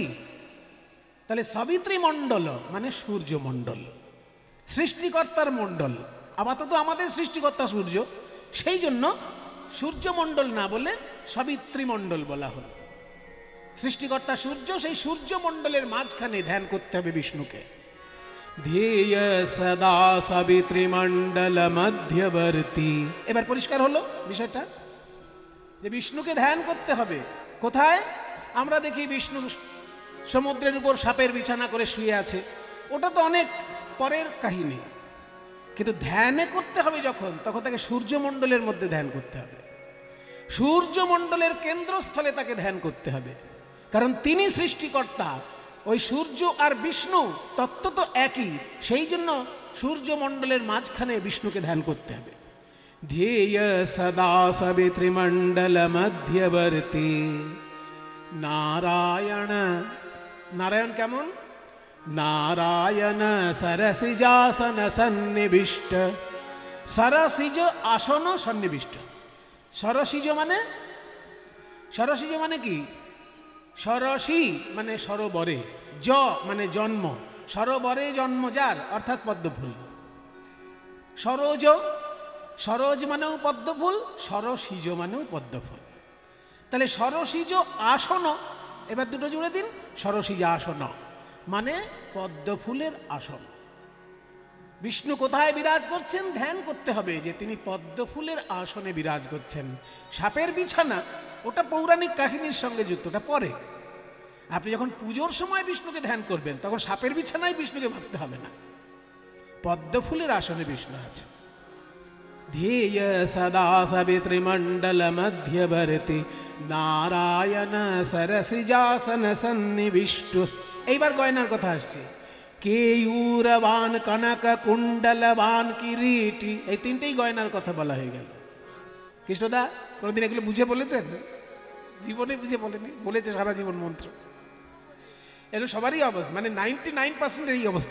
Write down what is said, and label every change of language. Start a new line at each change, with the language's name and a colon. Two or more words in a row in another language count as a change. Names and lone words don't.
Bangla: তাহলে সবিত্রী মণ্ডল মানে সূর্য মণ্ডল, সৃষ্টিকর্তার মণ্ডল। আপাতত আমাদের সৃষ্টিকর্তা সূর্য, সেই জন্য সূর্যমণ্ডল না বলে সবিত্রী মণ্ডল বলা হল। সৃষ্টিকর্তা সূর্য, সেই সূর্যমণ্ডলের মাঝখানে ধ্যান করতে হবে বিষ্ণুকে।
Sanskrit: ध्येय सदा सवितृमण्डल मध्यवर्ती।
Bangla: এবার পরিষ্কার হলো বিষয়টা, যে বিষ্ণুকে ধ্যান করতে হবে। কোথায়? আমরা দেখি বিষ্ণু সমুদ্রের উপর সাপের বিছানা করে শুয়ে আছে, ওটা তো অনেক পরের কাহিনী। কিন্তু ধ্যানে করতে হবে যখন, তখন তাকে সূর্যমণ্ডলের মধ্যে ধ্যান করতে হবে। সূর্যমণ্ডলের কেন্দ্রস্থলে তাকে ধ্যান করতে হবে, কারণ তিনি সৃষ্টিকর্তা। ওই সূর্য আর বিষ্ণু তত্ত্ব তো একই, সেই জন্য সূর্যমণ্ডলের মাঝখানে বিষ্ণুকে ধ্যান করতে হবে।
Sanskrit: ध्येय सदा सवितृमण्डल मध्यवर्ती नारायण।
Bangla: नारायण কেমন?
Sanskrit: नारायण सरसिजासन सन्निविष्ट। सरसिज আসন সন্নিবিষ্ট।
Bangla: সরসিজ মানে, সরসিজ মানে কি? সরসী মানে সরোবরে, জ মানে জন্ম, সরোবরে জন্ম যার, অর্থাৎ পদ্মফুল। সরোজ, সরোজ মানেও পদ্মফুল, সরসিজ মানেও পদ্মফুল। তাহলে সরসিজ আসন, এবার দুটো জুড়ে দিন, সরসিজ আসন মানে পদ্মফুলের আসন। বিষ্ণু কোথায় বিরাজ করছেন? ধ্যান করতে হবে যে তিনি পদ্মফুলের আসনে বিরাজ করছেন। সাপের বিছানা ওটা পৌরাণিক কাহিনীর সঙ্গে যুক্ত, ওটা পরে। আপনি যখন পুজোর সময় বিষ্ণুকে ধ্যান করবেন তখন সাপের বিছানায় বিষ্ণুকে ভাবতে হবে না, পদ্মফুলের আসনে বিষ্ণু আছে।
Sanskrit: ध्येय सदा सवितृमण्डल मध्यवर्ती नारायण सरसिजासन सन्निविष्ट।
Bangla: এইবার গয়নার কথা আসছে।
Sanskrit: কেয়ূরবান কনক কুণ্ডলবান কিরীটি,
Bangla: এই তিনটেই গয়নার কথা বলা হয়ে গেল। কৃষ্ণদা কোনোদিন এগুলো বুঝে বলেছেন? জীবনে বুঝে বলেনি, বলেছে সারা জীবন মন্ত্র। এর সবারই অবস্থা, মানে 99% এই অবস্থা।